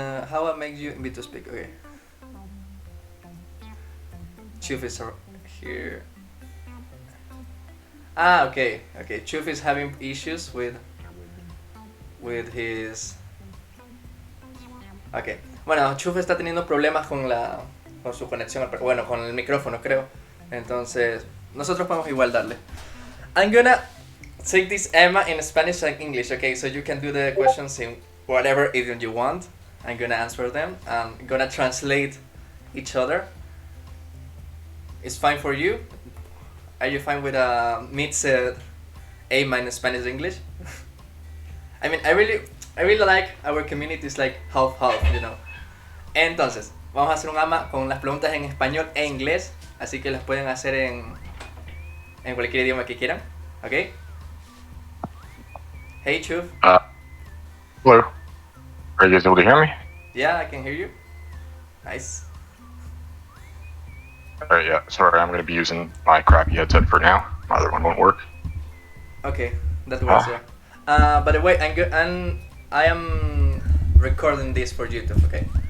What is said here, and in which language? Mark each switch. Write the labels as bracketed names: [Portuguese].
[English] How I make you invite to speak? Okay. Chuf is here. Okay. Chuf is having issues with his. Okay. [Spanish] Bueno, Chuf está teniendo problemas con su conexión, bueno, con el micrófono, creo. Entonces, nosotros podemos igual darle. [English] I'm gonna take this Emma in Spanish and English, okay? So you can do the questions in whatever idiom you want. I'm gonna answer them. I'm gonna translate each other. It's fine for you? Are you fine with a mixed Emma in Spanish English? I mean, I really like our community is like half, you know. [Spanish] Entonces, vamos a hacer un AMA con las preguntas en español e inglés, así que las pueden hacer en cualquier idioma que quieran, ¿ok? [English] Hey, Chuf. hello. Are you guys able to hear me? Yeah, I can hear you. Nice. Alright, yeah. Sorry, I'm going to be using my crappy headset for now. My other one won't work. Okay, that works, yeah. By the way, I am recording this for YouTube, okay?